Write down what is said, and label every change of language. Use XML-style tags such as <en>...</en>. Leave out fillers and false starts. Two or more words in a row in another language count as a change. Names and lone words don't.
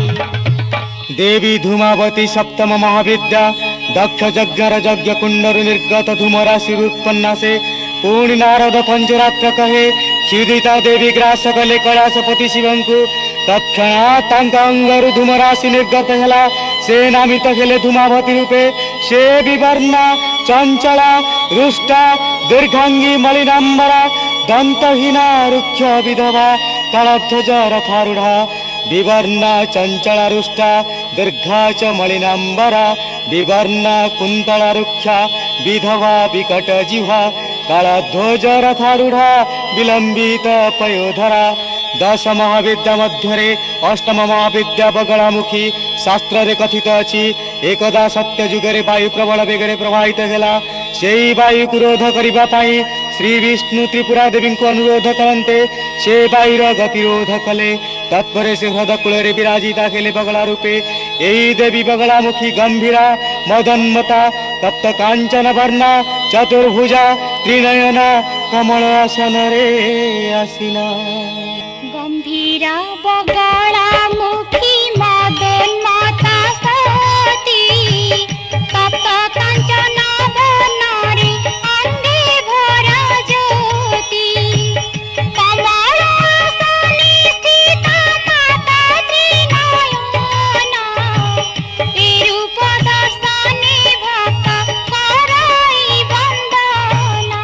<or>ଦେବୀ ଧୂମାବତୀ ସପ୍ତମ ମହାବିଦ୍ୟା, ଦକ୍ଷ ଯଜ୍ଞର ଯଜ୍ଞ କୁଣ୍ଡରୁ ନିର୍ଗତ ଧୂମରାଶି ଉତ୍ପନ୍ନା, ସେ ପୂର୍ଣ୍ଣ ନାରଦ ପଞ୍ଚରାତ୍ର କହେ, କ୍ଷୁଧିତା ଦେବୀ ଗ୍ରାସ କଲେ କୈଳାସପତି ଶିବଙ୍କୁ, ତତ୍କ୍ଷଣାତ୍ ତାଙ୍କ ଅଙ୍ଗରୁ ଧୂମରାଶି ନିର୍ଗତ ହେଲା, ସେ ନାମିତ ହେଲେ ଧୂମାବତୀ ରୂପେ,</or> <sa>से विवर्णा चंचला रुष्टा दीर्घांगी मलिनांबरा, दंतहीना रुक्ष विधवा, कालध्वज रथारूढ़ा, विवर्णा चंचला रुष्टा दीर्घा च मलिनांबरा, विवर्णा कुंतला रुक्षा विधवा विकट जिह्वा, कालध्वज रथारूढ़ा विलंबित पयोधरा।</sa> <or>ଦଶ ମହାବିଦ୍ୟା ମଧ୍ୟରେ ଅଷ୍ଟମ ମହାବିଦ୍ୟା ବଗଳାମୁଖୀ, ଶାସ୍ତ୍ର ରେ କଥିତ ଅଛି, ଏକଦା ସତ୍ୟ ଯୁଗରେ ବାୟୁ ପ୍ରବଳ ବେଗରେ ପ୍ରବାହିତ ହେଲା, ସେଇ ବାୟୁ କୁ ରୋଧ କରିବା ପାଇଁ ଶ୍ରୀ ବିଷ୍ଣୁ ତ୍ରିପୁରା ଦେବୀ କୁ ଅନୁରୋଧ କରନ୍ତେ, ସେ ବାୟୁର ଗତିରୋଧ କଲେ, ତତ୍ପରେ ସେ ହୃଦୟ କୂଳ ବିରାଜିତା ଖେଳେ ବଗଳା ରୂପେ। ଯହି ଦେବୀ ବଗଳାମୁଖୀ ଗମ୍ଭୀରା ମଦନ୍ମତା, ତପ୍ତ କାଞ୍ଚନ ବର୍ଣ୍ଣା, ଚତୁର୍ଭୁଜା, ତ୍ରିନୟନା, କମଳ ଆସନ ରେ ଆସୀନା। ଗମ୍ଭୀରା ବଗଳାମୁଖୀ ମଦନ୍ମତା ସତୀ, ତପ୍ତ କାଞ୍ଚନ ବର୍ଣ୍ଣାରେ ଅଙ୍ଗେ ଭରା ଜ୍ୟୋତି, କମଳ ଆସନେ ସ୍ଥିତା ମାତା ତ୍ରିନୟନା, ଏ ରୂପ ଦର୍ଶନେ ଭକ୍ତ କରାଇ ବନ୍ଦନା।</or>